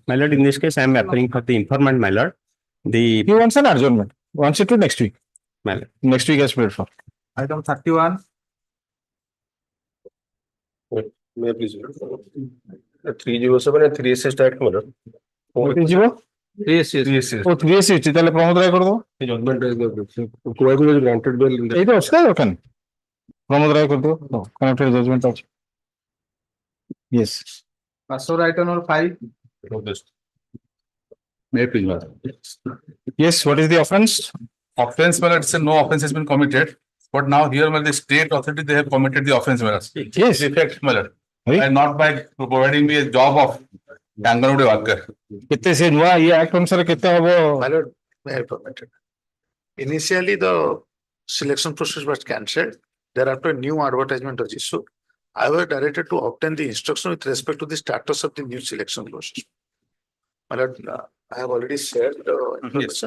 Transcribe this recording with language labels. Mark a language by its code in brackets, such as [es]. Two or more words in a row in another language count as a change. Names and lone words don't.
[en] My lord, in this case, I am appealing for the informant, my lord. The, He wants an adjournment. Wants it to next week. my lord. Next week as prayed for. Item 31. May I please? 307 and 3SS Act, my lord. [or] ଯିବ [en] Yes. [or] ଓ 3 ଅଛି ତାହେଲେ ପ୍ରମୋଦ ରାୟ କରିଦବ [en] Judgment is granted bail. [or] ଏଇଟା ଅଛି ନା ଦୋକାନ ପ୍ରମୋଦ ରାୟ କରିଦବ [en] connected judgment [or] ଅଛି yes [en] Password item number 5. May I please, madam? yes what is the offense Offense, my lord, say no offense has been committed, but now here, my lord, the state authority, they have committed the offense, my lord. yes The effect, my lord, Right. and not by providing me a job of Anganwadi worker. [or] କେତେ ସେ ନୂଆ ଇଏ ଆକ୍ଟ ଅନୁସାରେ କେତେ ହବ [en] My lord, may I permit it? Initially, the selection process was cancelled. Thereafter, new advertisement was issued. I was directed to obtain the instruction with respect to the status of the new selection process. My lord, I have already shared the information.